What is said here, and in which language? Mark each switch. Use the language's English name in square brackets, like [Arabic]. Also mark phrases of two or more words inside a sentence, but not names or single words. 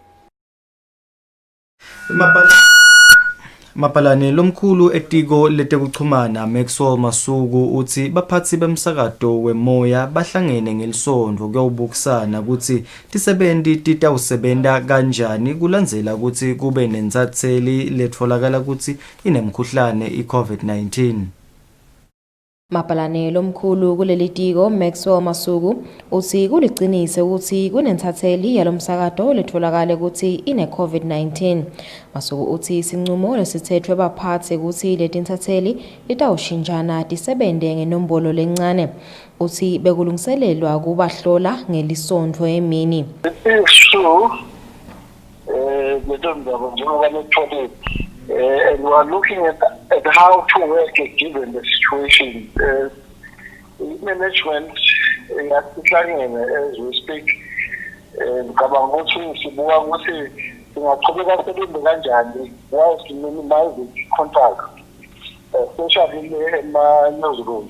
[Swati] Mapalane lomkhulu etiko letekuchumana Maxwell Masuku uthi baphathi bemsakato wemoya bahlangene ngelisondvo kuyobukisana ukuthi tisebenti titawusebenta kanjani kulandzela ukuthi kube nensatheli letfolakala ukuthi inemkhuhlane iCovid-19. Mapalane lomkhulu kuleli tiko Maxwell Masuku uthi kuliqinise ukuthi kunensatheli yalomsakato letholakale ukuthi ine COVID-19. Masuku uthi sinqumo lesithethwe baphathi ukuthi letinsatheli litawushintshana tisebente ngenombolo lencane. Uthi bekulungiselelwa kubahlola ngelisondvo emini. [English] And we are looking at how to work given the situation. Management as we speak, whilst minimizing contact, especially in my newsrooms.